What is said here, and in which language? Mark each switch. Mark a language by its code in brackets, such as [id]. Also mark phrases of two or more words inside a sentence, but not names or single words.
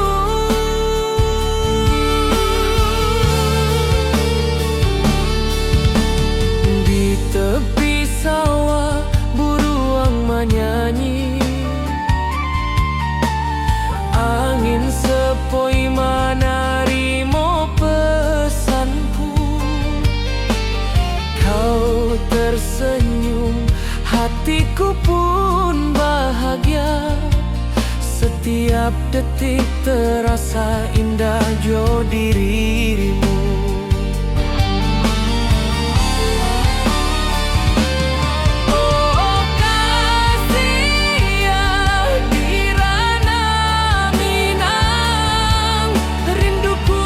[min] Di tepi sawah buruang menyanyi, angin sepoi menarimo pesanku. [id] Kau tersenyum, hatiku pun bahagia. Setiap detik terasa indah jo dirimu. Oh kasih ya, di ranah Minang, rindu